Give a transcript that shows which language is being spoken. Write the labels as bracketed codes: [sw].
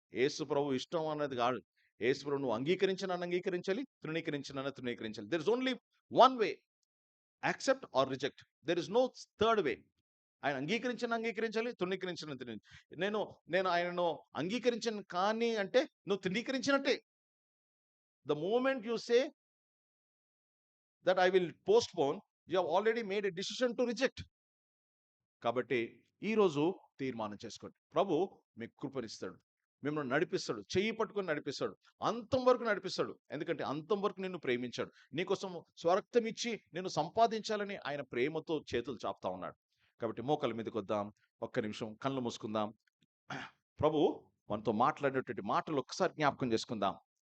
[te] యేసుప్రభు ఇష్టం అన్నది కాదు. యేసుప్రభు నువ్వు అంగీకరించాలి, తృణీకరించాలి. [en] There is only one way, accept or reject. There is no third way. [te] ఆయన అంగీకరించాలి, తృణీకరించిన. నేను ఆయనను అంగీకరించను కానీ అంటే నువ్వు తృణీకరించినట్టే. [en] The moment you say that I will postpone, you have already made a decision to reject. [te] కాబట్టి ఈరోజు తీర్మానం చేసుకోండి. ప్రభు మీకు కృపనిస్తాడు, మిమ్మల్ని నడిపిస్తాడు, చెయ్యి పట్టుకొని నడిపిస్తాడు, అంతం వరకు నడిపిస్తాడు. ఎందుకంటే అంతం వరకు నిన్ను ప్రేమించాడు. నీకోసం స్వరక్తం ఇచ్చి నిన్ను సంపాదించాలని ఆయన ప్రేమతో చేతులు చాపుతా ఉన్నాడు. కాబట్టి మోకాల మీదకి వద్దాం, ఒక్క నిమిషం కళ్ళు మూసుకుందాం. ప్రభు మనతో మాట్లాడినటువంటి మాటలు ఒక్కసారి జ్ఞాపకం చేసుకుందాం.